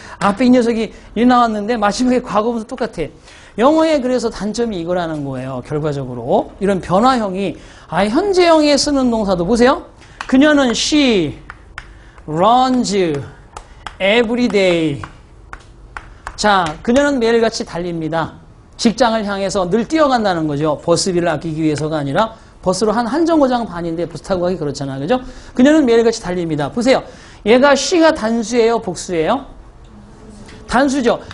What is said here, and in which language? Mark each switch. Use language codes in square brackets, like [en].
[ko] 앞에 이 녀석이 일 나왔는데 마지막에 과거부터 똑같아. 영어에 그래서 단점이 이거라는 거예요. 결과적으로. 이런 변화형이, 현재형에 쓰는 동사도 보세요. 그녀는 [en] she runs every day. [ko] 자, 그녀는 매일같이 달립니다. 직장을 향해서 늘 뛰어간다는 거죠. 버스비를 아끼기 위해서가 아니라 버스로 한 정거장 반인데 버스 타고 가기 그렇잖아. 그죠? 그녀는 매일같이 달립니다. 보세요. 얘가 she가 단수예요? 복수예요? 단수죠.